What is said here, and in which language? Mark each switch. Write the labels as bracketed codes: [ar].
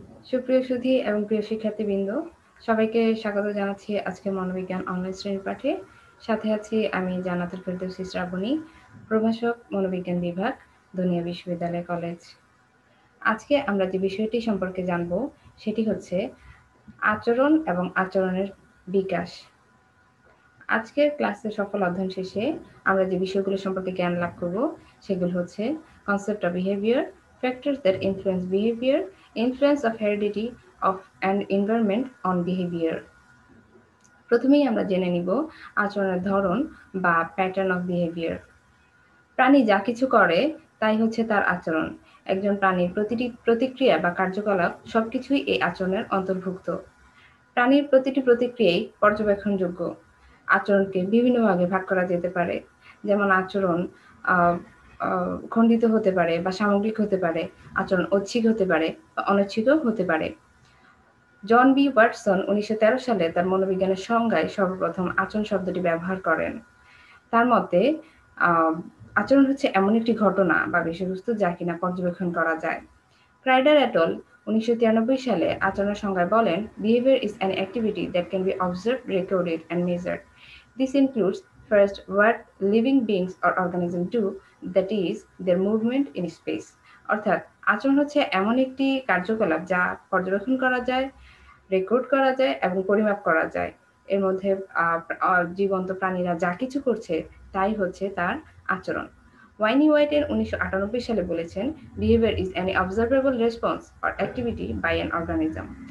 [bn] সুপ্রিয় সুধী এবং প্রিয় শিক্ষার্থীবৃন্দ, সবাইকে স্বাগত জানাচ্ছি আজকের মনোবিজ্ঞান অনলাইন শ্রেণী পাঠে। সাথে আছি আমি জান্নাতুল ফেরদৌসী শ্রাবণী, প্রভাষক মনোবিজ্ঞান বিভাগ, দুনিয়া বিশ্ববিদ্যালয় কলেজ। আজকে আমরা যে বিষয়টি সম্পর্কে জানব সেটি হচ্ছে আচরণ এবং আচরণের বিকাশ। আজকের ক্লাসের সফল অধ্যয়ন শেষে আমরা যে বিষয়গুলো সম্পর্কে জ্ঞান লাভ করব সেগুলো হচ্ছে [en] concept of behavior, factors that influence behavior, influence of heredity of and environment on behavior. [bn] প্রথমেই আমরা জেনে নিব আচরণের ধরন বা [en] Pattern of behaviour. [bn] প্রাণী যা কিছু করে তাই হচ্ছে তার আচরণ। একজন প্রাণীর প্রতিটি প্রতিক্রিয়া বা কার্যকলাপ সবকিছুই এই আচরণের অন্তর্ভুক্ত। প্রাণীর প্রতিটি প্রতিক্রিয়াই পর্যবেক্ষণযোগ্য। আচরণকে বিভিন্ন ভাগে ভাগ করা যেতে পারে, যেমন আচরণ খণ্ডিত হতে পারে বা সামগ্রিক হতে পারে, আচরণ ঐচ্ছিক হতে পারে বা অনৈচ্ছিকও হতে পারে। জন বি ওয়াটসন 1913 সালে তার মনোবিজ্ঞানের সংজ্ঞায় সর্বপ্রথম আচরণ শব্দটি ব্যবহার করেন। তার মতে আচরণ হচ্ছে এমন একটি ঘটনা বা বিষয়বস্তু যা কিনা পর্যবেক্ষণ করা যায়। ক্রাইডার এটল 1993 সালে আচরণের সংজ্ঞায় বলেন, [en] behavior is an activity that can be observed, recorded and measured. This includes first what living beings or organisms do, that is their movement in space. [bn] অর্থাৎ আচরণ হচ্ছে এমন একটি কার্যকলাপ যা পর্যবেক্ষণ করা যায়, রেকর্ড করা যায় এবং পরিমাপ করা যায়। এর মধ্যে জীবন্ত প্রাণীরা যা কিছু করছে তাই হচ্ছে তার আচরণ। ওয়াইনি হোয়াইটের 1998 সালে বলেছেন, [en] Behaviour is an observable response or activity by an organism.